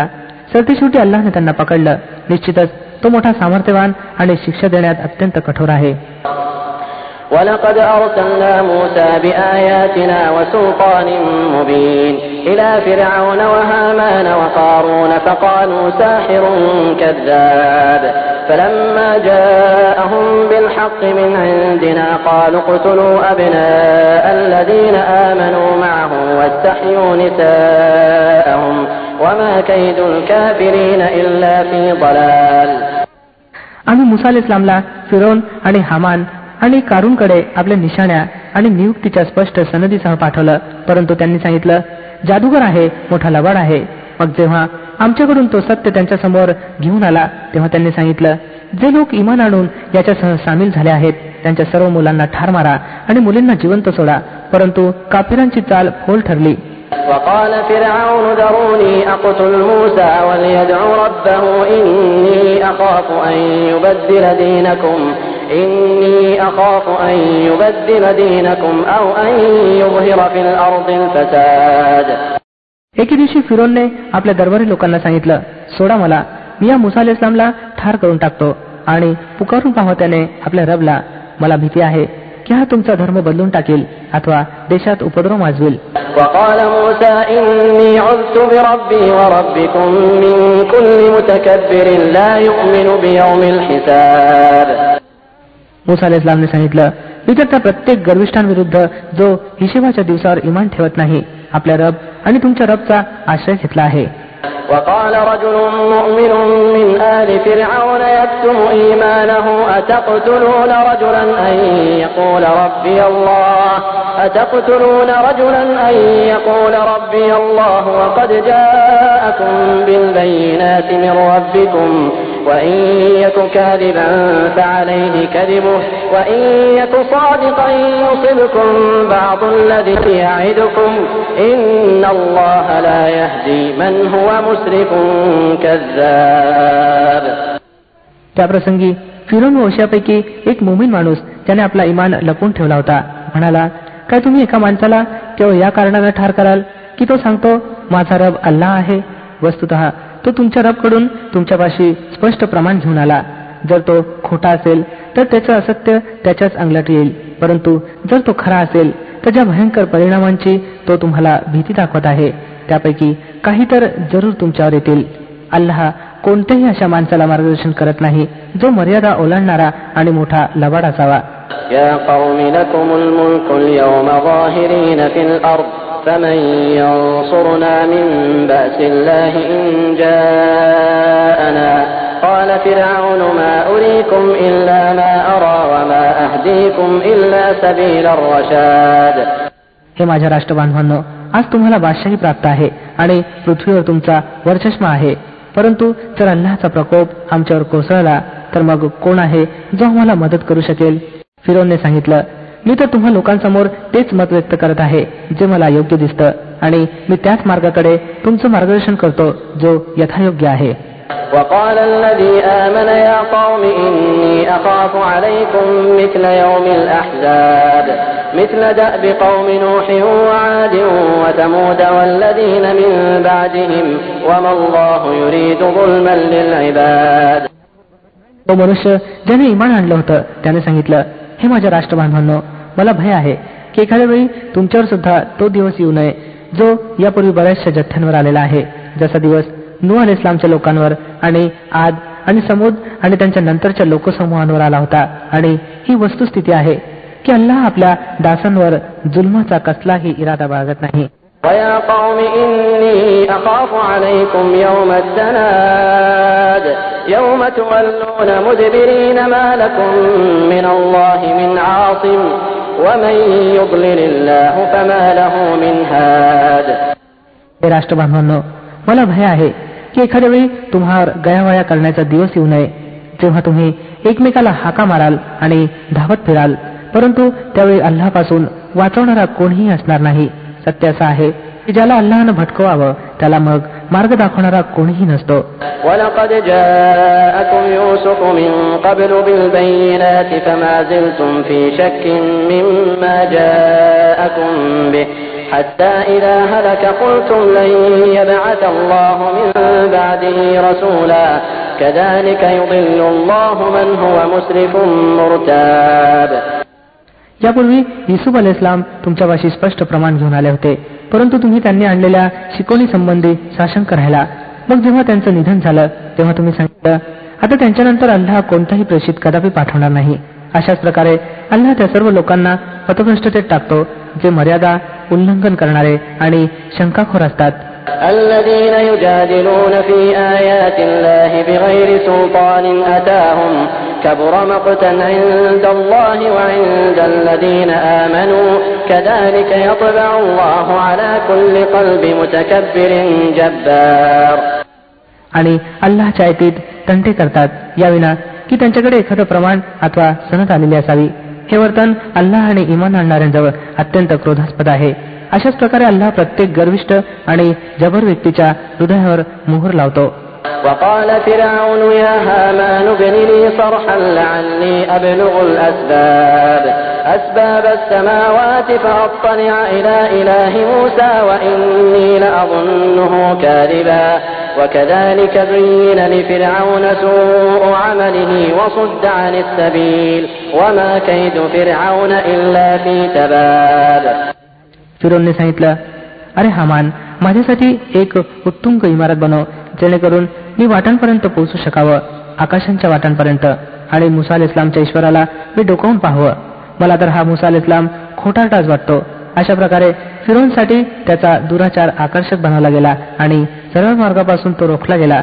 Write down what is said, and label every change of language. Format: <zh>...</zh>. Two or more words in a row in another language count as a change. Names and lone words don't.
<mr>सरतेशेवटी अल्लाहने त्यांना पकडलं. निश्चितच तो मोठा सामर्थ्यवान आणि शिक्षा देण्यात अत्यंत कठोर आहे.</mr> <ar>ولقد أرسلنا موسى بآياتنا وسلطان مبين إلى فرعون وهامان وقارون فقالوا ساحر كذاب فلما جاءهم بالحق من عندنا قالوا اقتلوا أبناء الذين آمنوا معه واستحيوا نساءهم وما كيد الكافرين إلا في ضلال.</ar> <mr>आम्ही मुसा अलैहिस्सलामला फिरौन आणि हामान आणि कारूनकडे आपल्या निशाण्या आणि नियुक्तीच्या स्पष्ट सनदीसह पाठवलं, परंतु त्यांनी सांगितलं जादूगर आहे, मोठा लबाड आहे. मग जेव्हा आमच्याकडून तो सत्य त्यांच्या समोर घेऊन आला तेव्हा त्यांनी सांगितलं जे लोक इमान आणून याच्यासह सामील झाले आहेत त्यांच्या सर्व मुलांना ठार मारा आणि मुलींना जिवंत सोडा. परंतु काफिरांची चाल फोल ठरली.</mr> <ar>وقال فرعون ذروني أقتل موسى وليدع ربه إني أخاف أن يبدل دينكم أو أن يظهر في الأرض الفساد.</ar> <mr>एके दिवशी फिरोनने आपल्या दरबारी लोकांना सांगितलं सोडा मला, मी या मुसा अलैहिस्सलामला ठार करून टाकतो. आणि पुकारून पाहावं त्याने आपल्या रबला, मला भीती आहे की हा तुमचा धर्म बदलून टाकेल अथवा देशात उपद्रव माजवेल.</mr> <ar>وقال موسى إني عذت بربي وربكم من كل متكبر لا يؤمن بيوم الحساب.</ar> <mr>मुसा अलैहिस्सलामने सांगितलं मी तर त्या प्रत्येक गर्विष्ठांविरुद्ध जो हिशेबाच्या दिवसावर इमान ठेवत नाही आपल्या रब आणि तुमच्या रबचा आश्रय घेतला आहे.</mr> <ar>وقال رجل مؤمن من آل فرعون يكتم إيمانه أتقتلون رجلا أن يقول ربي الله وقد جاءكم بالبينات من ربكم وإن يك كاذبا فعليه كذبه وإن يك صادقا يصبكم بعض الذي يعدكم إن الله لا يهدي من هو مسرف كذاب.</ar> <mr>त्याप्रसंगी फिरोन वंशापैकी एक मुमीन माणूस त्याने आपला इमान लपवून ठेवला होता म्हणाला काय तुम्ही एका माणसाला केवळ या कारणाने ठार कराल की तो सांगतो माझा रब अल्लाह आहे. वस्तुतः तो तुमच्या रबकडून तुमच्यापाशी स्पष्ट प्रमाण घेऊन आला. जर तो खोटा असेल तर त्याचं असत्य त्याच्याच अंगलट येईल, परंतु जर तो खरा असेल तर ज्या भयंकर परिणामांची तो तुम्हाला भीती दाखवत आहे त्यापैकी काही तर जरूर तुमच्यावर येतील. अल्लाह कोणत्याही अशा माणसाला मार्गदर्शन करत नाही जो मर्यादा ओलांडणारा आणि मोठा लबाड असावा.</mr> <ar>या قوم لكم الملك اليوم ظاهرين في الأرض فمن ينصرنا من بأس الله إن جاءنا قال فرعون ما أريكم إلا ما أرى وما أهديكم إلا سبيل الرشاد.</ar> <mr>हे माझ्या राष्ट्रबांधवांनो, आज तुम्हाला बादशाही प्राप्त आहे आणि पृथ्वीवर तुमचा वर्चस्व आहे, परंतु जर अल्लाहचा प्रकोप आमच्यावर कोसळला तर मग कोण आहे जो आम्हाला मदत करू शकेल. फिरोनने सांगितलं मी तर तुम्हा लोकांसमोर तेच मत व्यक्त करत आहे जे मला योग्य दिसतं आणि मी त्याच मार्गाकडे तुमचं मार्गदर्शन करतो जो यथायोग्य आहे.</mr> <ar>وقال الذي آمن يا قوم إني أخاف عليكم مثل يوم الأحزاب مثل دأب قوم نوح وعاد وثمود والذين من بعدهم وما الله يريد ظلما للعباد.</ar> <mr>तो मनुष्य ज्याने इमान आणलं होतं त्याने सांगितलं, हे माझ्या राष्ट्रबांधवांनो, मला भय आहे की एखाद्या वेळी तुमच्यावर सुद्धा तो दिवस येऊ नये जो यापूर्वी बऱ्याचशा जथ्यांवर आलेला आहे, जसा दिवस नूह अलैहिस्सलामच्या लोकांवर आणि आद आणि समूद आणि त्यांच्या नंतरच्या लोकसमूहांवर आला होता. आणि ही वस्तुस्थिती आहे की अल्लाह आपल्या दासांवर जुल्माचा कसलाही इरादा बाळगत नाही.</mr> <ar>وَيَا قَوْمِ إِنِّي أَخَافُ عَلَيْكُمْ يَوْمَ التَّنَادِ يَوْمَ تُوَلُّونَ مُدْبِرِينَ مَا لَكُمْ مِنَ اللَّهِ مِنْ عَاصِمٍ وَمَنْ يُضْلِلِ اللَّهُ فَمَا لَهُ مِنْ هَادٍ.</ar> <mr>हे राष्ट्रबांधवांनो, मला भय आहे की एखाद्या वेळी तुम्हावर गयावया करण्याचा दिवस येऊ नये जेव्हा तुम्ही एकमेकाला हाका माराल आणि धावत फिराल, परंतु त्यावेळी अल्लापासून वाचवणारा कोणीही असणार नाही. सत्य असं आहे की ज्याला अल्लाहनं भटकवावं त्याला मग मार्ग दाखवणारा कोणीही नसतो.</mr> <ar>وَلَقَدْ جَاءَكُمْ يُوسُفُ مِنْ قَبْلُ بِالْبَيِّنَاتِ فَمَا زِلْتُمْ فِي شَكٍّ مِّمَّا جَاءَكُمْ بِهِ حَتَّى إِذَا هَلَكَ قُلْتُمْ لَنْ يَبْعَثَ اللَّهُ مِنْ بَعْدِهِ رَسُولًا كَذَلِكَ يُضِلُّ اللَّهُ مَنْ هُوَ مُسْرِفٌ مُرْتَابٌ.</ar> <mr>यापूर्वी युसूफ अलैहिस्सलाम तुमच्यापाशी स्पष्ट प्रमाण घेऊन आले होते, परंतु तुम्ही त्यांनी आणलेल्या शिकवणी संबंधी साशंक राहिला. मग जेव्हा त्यांचं निधन झालं तेव्हा तुम्ही सांगितलं, आता त्यांच्यानंतर अल्लाह कोणताही प्रेषित कदापि पाठवणार नाही. अशाच प्रकारे अल्लाह त्या सर्व लोकांना पथभ्रष्टतेत टाकतो जे मर्यादा उल्लंघन करणारे आणि शंकाखोर असतात.</mr> <ar>الذين يجادلون في آيات الله بغير سلطان أتاهم كبر مقتا عند الله وعند الذين آمنوا كذلك يطبع الله على كل قلب متكبر جبار.</ar> <mr>आणि अल्लाहच्या आयतीत तंटे करतात याविना की त्यांच्याकडे एखादं प्रमाण अथवा सनद आलेली असावी. हे वर्तन अल्लाह आणि इमान आणणाऱ्यांजवळ अत्यंत क्रोधास्पद आहे. अशाच प्रकारे अल्लाह प्रत्येक गर्विष्ठ आणि जबर व्यक्तीच्या हृदयावर मोहर लावतो.</mr> <ar>وقال فرعون يا هامان ابن لي صرحا لعلي أبلغ أسباب السماوات فأطلع إلى إله موسى وإني لأظنه كاذبا وكذلك زين لفرعون سوء عمله وصد عن السبيل وما كيد فرعون إلا في تباب.</ar> <mr>फिरोनने सांगितलं, अरे हामान, माझ्यासाठी एक उत्तुंग इमारत बनव जेणेकरून मी वाटांपर्यंत पोहोचू शकावं, आकाशांच्या वाटांपर्यंत, आणि मुसा अलैहिस्सलामच्या ईश्वराला मी डोकावून पाहावं. मला तर हा मुसा अलैहिस्सलाम खोटारडाच वाटतो. अशा प्रकारे फिरोनसाठी त्याचा दुराचार आकर्षक बनवला गेला आणि सरळ मार्गापासून तो रोखला गेला.</mr>